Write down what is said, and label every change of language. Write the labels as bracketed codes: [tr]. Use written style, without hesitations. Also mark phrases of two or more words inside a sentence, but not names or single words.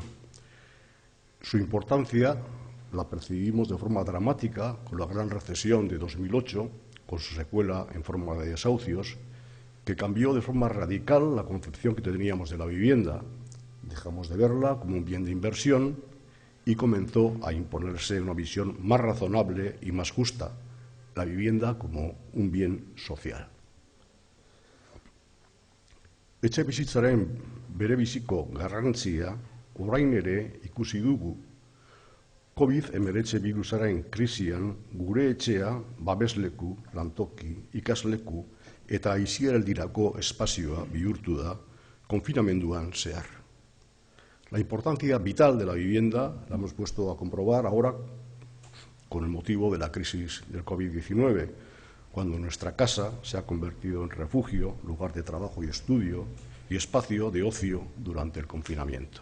[es] Su importancia la percibimos de forma dramática con la gran recesión de 2008, con su secuela en forma de desahucios, que cambió de forma radical la concepción que teníamos de la vivienda. Dejamos de verla como un bien de inversión y comenzó a imponerse una visión más razonable y más justa, la vivienda como un bien social. [eu] Etxebizitzaren berebiziko garrantzia orain ere ikusi dugu. COVID-19 birusaren krisian gure etxea babesleku, lantoki, ikasleku eta aisialdirako espazioa bihurtu da konfinamenduan zehar. [es] La importancia vital de la vivienda la hemos puesto a comprobar ahora con el motivo de la crisis del COVID-19, cuando nuestra casa se ha convertido en refugio, lugar de trabajo y estudio y espacio de ocio durante el confinamiento.